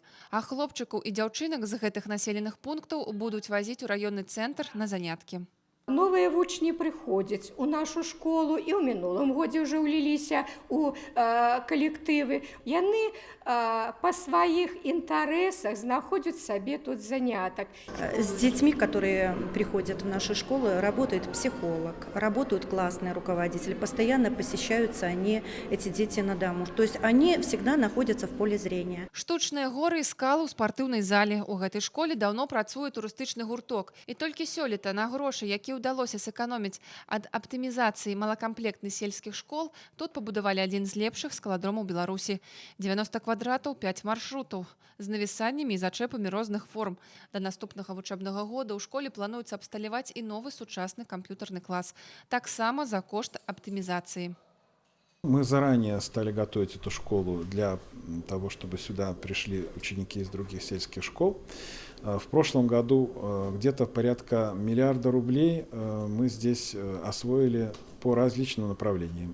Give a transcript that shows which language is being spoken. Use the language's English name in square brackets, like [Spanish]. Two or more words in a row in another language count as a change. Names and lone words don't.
[Belarusian] А хлопчыкаў і дзяўчынак з гэтых населеных пунктаў будуць вазіць у раённы цэнтр на заняткі. Новыя вучні прыходзяць у нашу школу і ў мінулым годзе ўжо ўліліся у калектывы. Яны па сваіх інтарэсах знаходзяць сабе тут занятак. [Russian] С детьми, которые приходят в нашу школу, работает психолог, работают классные руководители, постоянно посещаются они, эти дети на дому. То есть они всегда находятся в поле зрения. [Belarusian] Штучныя горы і скалы ў спартыўнай зале. У гэтай школе даўно працуе турыстычны гурток. І толькі сёлета на грошы, які ўдалося сэканоміць ад аптымізацыі малакамплектных сельскіх школ, тут пабудавалі адзін з лепшых скаладромаў Беларусі. 90 квадратаў, 5 маршрутаў з навісаннямі і зачэпамі розных форм. Да наступнага вучэбнага года ў школе плануецца абсталяваць і новы сучасны камп'ютарны клас. Таксама за кошт аптымізацыі. [Russian] Мы заранее стали готовить эту школу для того, чтобы сюда пришли ученики из других сельских школ. В прошлом году где-то порядка миллиарда рублей мы здесь освоили по различным направлениям.